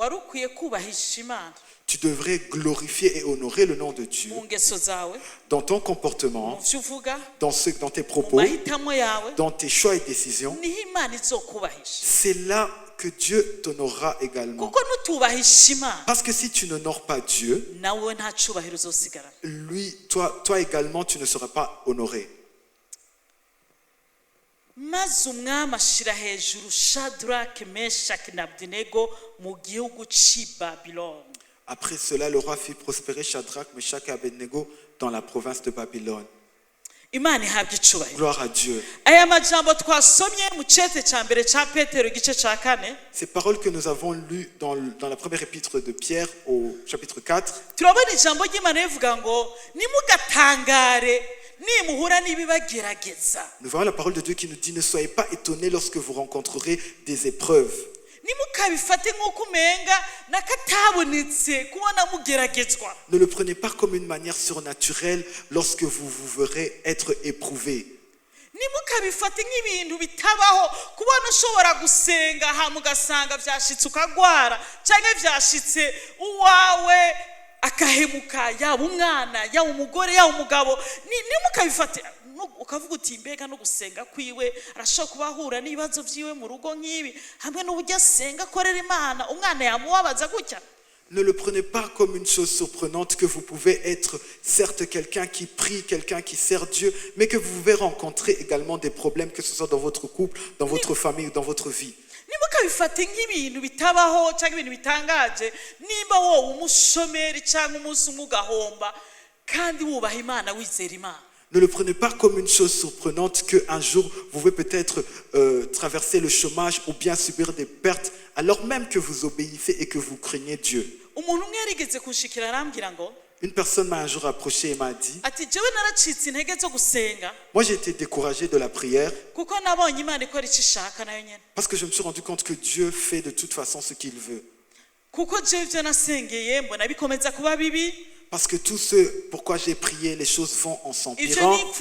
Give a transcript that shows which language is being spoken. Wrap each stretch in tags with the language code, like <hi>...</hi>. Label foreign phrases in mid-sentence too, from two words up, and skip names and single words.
<fr>Tu devrais glorifier et honorer le nom de Dieu dans ton comportement, dans tes propos, dans tes choix et décisions. C'est là que Dieu t'honorera également. Parce que si tu n'honores pas Dieu, lui, toi également, tu ne seras pas honoré.</fr> <rn>maze umwami ashira hejuru Shadrake, Meshaki na Abednego mu gihugu cy'i Babylone.</rn> <fr>Après cela, le roi fit prospérer Shadrach, Meshach et Abednego dans la province de Babylone.</fr> <rn>Imana ihabwe icubahiro.</rn> <fr>Gloire à Dieu.</fr> <rn>Aya majambo twasomye mu cete ca mbere ca Petero igice ca 4.</rn> <fr>Ces paroles que nous avons lues dans la première épître de Pierre au chapitre 4.</fr> <rn>Turabona ijambo ry'Imana rivuga ngo nimugatangare nimuhura n'ibibagerageza.</rn> <fr>Nous voyons la parole de Dieu qui nous dit: ne soyez pas étonnés lorsque vous rencontrerez des épreuves. Ne le prenez pas comme une manière surnaturelle lorsque vous verrez être éprouvé.</fr> <rn>Akahemuka yaba umwana yaba umugore yaba umugabo nimukabifate ukavuga uti mbega no gusenga kwiwe arashobora kubahura n'ibibazo byiwe mu rugo nk'ibi hamwe n'uburyo asenga akorera Imana umwana yamubabaza gutya.</rn> <fr>Ne le prenez pas comme une chose surprenante que vous pouvez être certes quelqu'un qui prie, quelqu'un qui sert Dieu, mais que vous pouvez rencontrer également des problèmes, que ce soit dans votre couple, dans votre famille ou dans votre vie.</fr> <rn>nimukabifate nk'ibintu bitabaho cyangwa ibintu bitangaje nimba wowe umushomeri cyangwa umunsi umugahomba kandi wubaha Imana wizera Imana.</rn> <fr>Ne le prenez pas comme une chose surprenante qu'un jour vous pouvez peut-être traverser le chômage ou bien subir des pertes alors même que vous obéissez et que vous craignez Dieu.</fr> <rn>Umuntu umwe yarigeze kunshikira arambwira ngo</rn> <fr>une personne m'a un jour approché et m'a dit: moi j'ai été découragé de la prière parce que je me suis rendu compte que Dieu fait de toute façon ce qu'il veut. Parce que tout ce pourquoi j'ai prié, les choses vont en s'empirant.</fr>